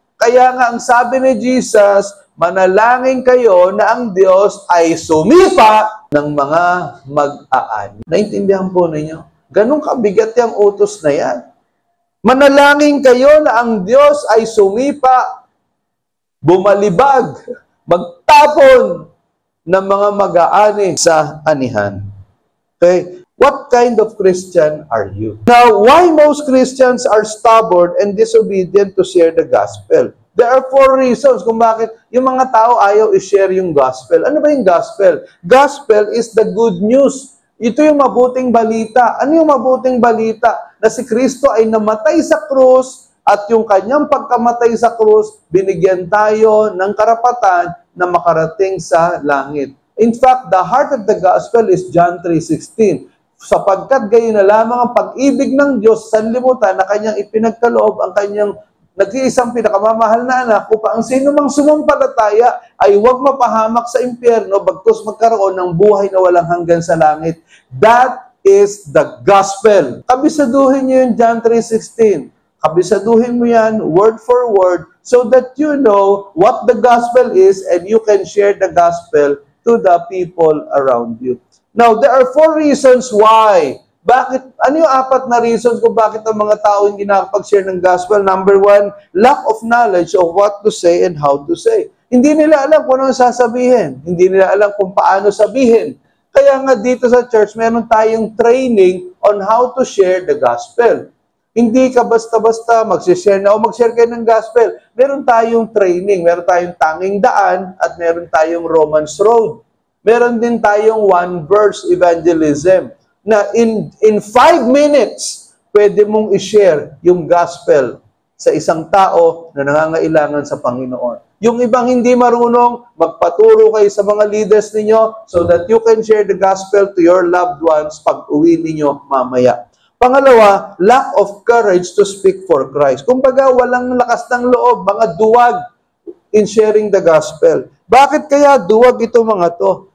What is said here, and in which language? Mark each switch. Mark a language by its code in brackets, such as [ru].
[tl] Kaya nga, ang sabi ni Jesus, manalangin kayo na ang Diyos ay sumipa ng mga mag-aani. Naintindihan po ninyo? Ganun kabigat yung utos na yan. Manalangin kayo na ang Diyos ay sumipa, bumalibag, magtapon ng mga mag-aani sa anihan. Okay? [en] What kind of Christian are you? Now, why most Christians are stubborn and disobedient to share the gospel? There are 4 reasons [tl] kung bakit yung mga tao ayaw i-share yung gospel. Ano ba yung gospel? [en] Gospel is the good news. [tl] Ito yung mabuting balita. Ano yung mabuting balita? Na si Kristo ay namatay sa krus at yung kanyang pagkamatay sa krus, binigyan tayo ng karapatan na makarating sa langit. [en] In fact, the heart of the gospel is John 3:16. [tl] Sapagkat gayon na lamang ang pag-ibig ng Diyos sa sanlibutan na kanyang ipinagkaloob ang kanyang nag-iisang pinakamamahal na anak upang ang sino mang sumampalataya ay huwag mapahamak sa impyerno bagkus magkaroon ng buhay na walang hanggan sa langit. [en] That is the gospel. [tl] Kabisaduhin niyo yung [en] John 3:16. [tl] Kabisaduhin mo yan [en] word for word so that you know what the gospel is and you can share the gospel to the people around you. Now, there are 4 reasons why. [tl] Bakit? Ano yung 4 na reasons kung bakit ang mga tao hindi nakapag-share ng gospel? [en] Number 1, lack of knowledge of what to say and how to say. [tl] Hindi nila alam kung ano sasabihin. Hindi nila alam kung paano sabihin. Kaya nga dito sa [en] church, [tl] meron tayong [en] training on how to share the gospel. [tl] Hindi ka basta-basta mag-share na o mag-share kayo ng gospel. Meron tayong training, meron tayong tanging daan at meron tayong Romans Road. Meron din tayong 1-verse evangelism na [en] in 5 minutes, [tl] pwede mong i-share yung gospel sa isang tao na nangangailangan sa Panginoon. Yung ibang hindi marunong, magpaturo kayo sa mga leaders ninyo [en] so that you can share the gospel to your loved ones [tl] pag uwi ninyo mamaya. [en] Pangalawa, lack of courage to speak for Christ. [tl] Kumbaga, walang lakas ng loob, mga duwag [en] in sharing the gospel. [tl] Bakit kaya duwag ito mga to?